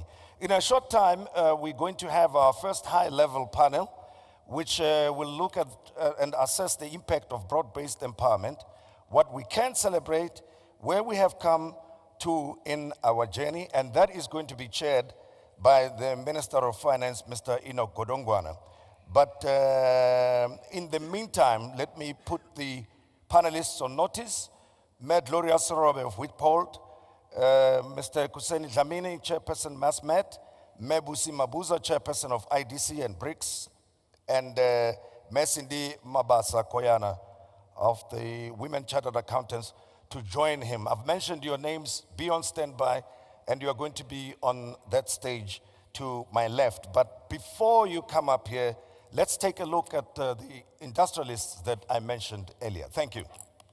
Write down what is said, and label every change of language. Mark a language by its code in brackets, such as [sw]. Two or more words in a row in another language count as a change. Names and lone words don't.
[en] In a short time, we're going to have our first high-level panel, which will look at and assess the impact of broad-based empowerment, what we can celebrate, where we have come to in our journey, and that is going to be chaired by the Minister of Finance, Mr. Inaugural. But in the meantime, let me put the panelists on notice. Mayor Gloria Sorobe of Whitpold, Mr. Kuseni Dlamini, Chairperson MassMet, Mebusi Mabuza, Chairperson of IDC and BRICS, and Mesindi Mabasa Koyana of the Women Chartered Accountants to join him. I've mentioned your names, be on standby, and you are going to be on that stage to my left. But before you come up here, let's take a look at the industrialists that I mentioned earlier.